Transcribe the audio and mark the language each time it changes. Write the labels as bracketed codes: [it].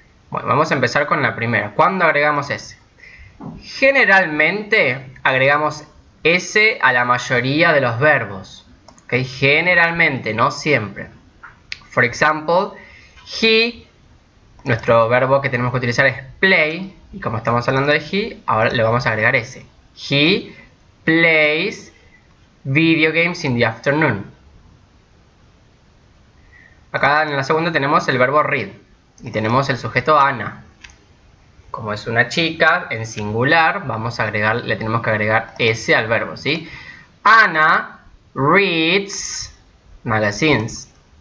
[es] Bueno, vamos a empezar con la primera. ¿Cuándo agregamos s? Generalmente agregamos s a la mayoría de los verbos. ¿Okay? Generalmente, no siempre. [en] For example, [es] he, nuestro verbo que tenemos que utilizar es play, y como estamos hablando de he, ahora le vamos a agregar s. [en] He plays video games in the afternoon. [es] Acá en la segunda tenemos el verbo read, y tenemos el sujeto Anna. Como es una chica, en singular, le tenemos que agregar s al verbo, ¿sí? [en] Anna reads magazines.